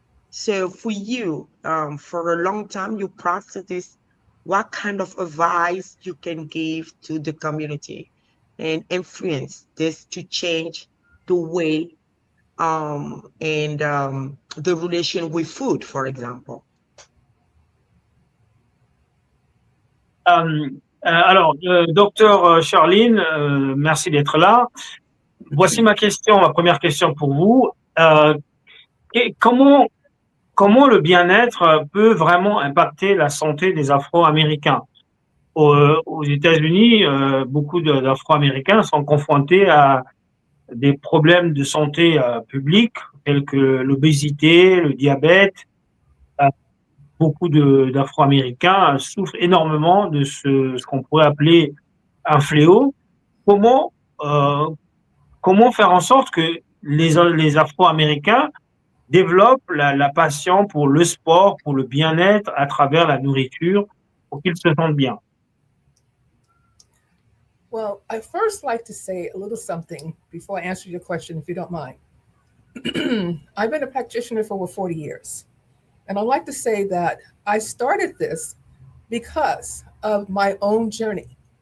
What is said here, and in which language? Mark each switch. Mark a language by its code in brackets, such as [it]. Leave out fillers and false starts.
[en] So for you, for a long time, you practice this, what kind of advice you can give to the community and influence this to change the way and the relation with food, for example? [fr] Alors, docteur Cherilyn, merci d'être là. Voici ma première question pour vous. Comment le bien-être peut vraiment impacter la santé des Afro-Américains? Aux États-Unis, beaucoup d'Afro-Américains sont confrontés à des problèmes de santé publique, tels que l'obésité, le diabète. Beaucoup d'Afro-Américains souffrent énormément de ce qu'on pourrait appeler un fléau. Comment faire en sorte que les Afro-Américains développent la passion pour le sport, pour le bien-être à travers la nourriture, pour qu'ils se sentent bien? [en] Well, I first like to say a little something before I answer your question, if you don't mind. I've been a practitioner for over 40 years. And I'd like to say that I started this because of my own journey.